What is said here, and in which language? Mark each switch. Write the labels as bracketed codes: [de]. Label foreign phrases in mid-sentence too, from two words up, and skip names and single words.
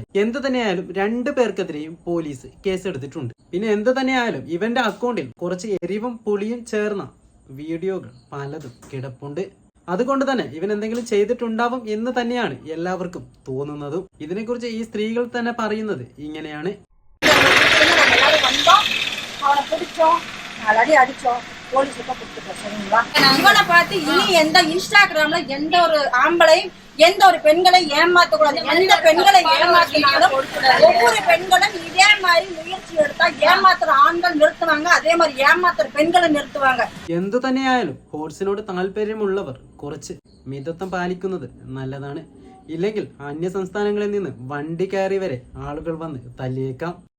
[ml] എന്ത് തന്നെയായാലും 2 പേർക്കെതിരെയും പോലീസ് കേസെടുത്തിട്ടുണ്ട്. പിന്നെ എന്ത് തന്നെയായാലും ഇവന്റെ അക്കൗണ്ടിൽ കുറച്ച് എരിവും പുളിയും ചേർന്ന വീഡിയോകൾ പലതും കിടപ്പുണ്ട്. അതുകൊണ്ട് തന്നെ ഇവൻ എന്തെങ്കിലും ചെയ്തിട്ടുണ്ടാവും എന്ന് തന്നെയാണ് എല്ലാവർക്കും തോന്നുന്നതും. ഇതിനെക്കുറിച്ച് ഈ സ്ത്രീകൾ തന്നെ പറയുന്നത് ഇങ്ങനെയാണ്. [ta] அவனை பிடிச்சோம், 4 அடி அடிச்சோம், போலீஸுக்கு கொடுத்துட்டோம். சரிங்களா? இவனை பார்த்து இனி எந்த இன்ஸ்டாகிராம்ல எந்த ஒரு ஆம்பளையும் எந்த ஒரு பெண்களை ஏமாத்தக்கூடாது. எந்த பெண்களை ஏமாத்தினாலும் ஒவ்வொரு பெண்களும் இதே மாதிரி முயற்சி எடுத்தா ஏமாத்துற ஆண்கள் நிறுத்துவாங்க, അതേ மாதிரி ஏமாத்துற பெண்களை நிறுத்துவாங்க. [ml] എന്തു തന്നെയായാലും ഹോർസിനോട് താല്പര്യമുള്ളവർ കുറച്ച് മിതത്വം പാലിക്കുന്നത് നല്ലതാണ്. ഇല്ലെങ്കിൽ അന്യ സംസ്ഥാനങ്ങളിൽ നിന്ന് വണ്ടി കയറി വരെ ആളുകൾ വന്ന് തല്ലിയേക്കാം.